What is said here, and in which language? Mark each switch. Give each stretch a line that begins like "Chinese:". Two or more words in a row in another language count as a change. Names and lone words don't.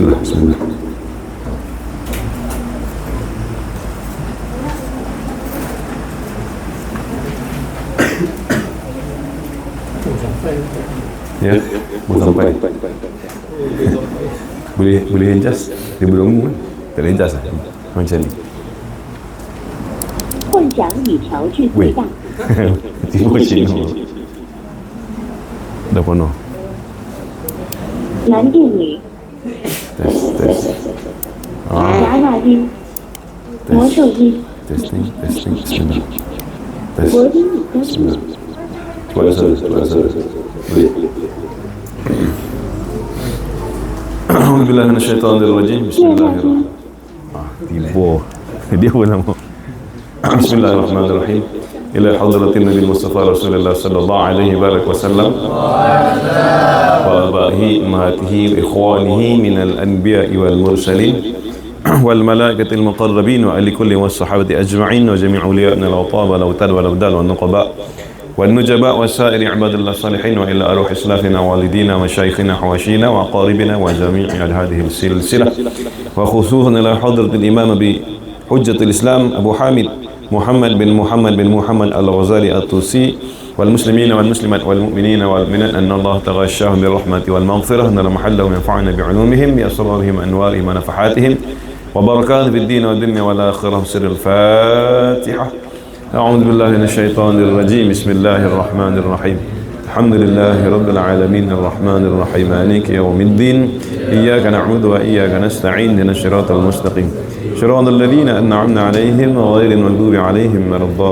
Malay: Bismillah. Ya, mau sampai. Boleh adjust. Dia belum kan? Tak boleh adjust lah. Macam ni.
Chinese: 幻想语调至最大。
Malay: Tiba sini. Dah penuh.
Chinese: 蓝电影、
Malay: Tes.
Chinese: 娃娃音、魔兽音、
Malay: Testing. Bismillah. Tes.
Chinese: 国宾语歌曲、
Malay: Cepat rasa. Boleh.
Arabic: أعوذ بالله من الشيطان الرجيم. بسم الله الرحمن الرحيم.
Malay: Tiba. Dia pun nama.
Arabic: بسم الله الرحمن الرحيم. إلى حضرة النبي مصطفى رسول الله صلى الله عليه وسلم وآبائه أمهاته وإخوانه من الأنبياء والمرسلين والملائكة المقربين وآل كل والصحابة أجمعين وجميع أوليائنا الأوتاب وال أوتاد والأبدال والنقباء والنجباء وسائر عباد الله صالحين وإلى أرواح أسلافنا والدينا وشيخنا حواشينا وقاربنا وجميع هذه سلسلة وخصوصا إلى حضرة الإمام بحجة الإسلام أبو حامد محمد بن محمد الغزالي الطوسي والمسلمين والمسلمات والمؤمنين والمؤمنات أن الله تغشاهم بالرحمة والمغفرة أن محله ينفعنا بعلومهم بأسرارهم أنوارهم ونفحاتهم وبركات في الدين والدنيا والآخرة سر الفاتحة أعوذ بالله من الشيطان الرجيم بسم الله الرحمن الرحيم الحمد لله رب العالمين الرحمن الرحيم مالك يوم الدين إياك نعبد وإياك نستعين اهدنا الصراط المستقيم صراط الذين أنعمنا عليهم غير المغضوب عليهم ولا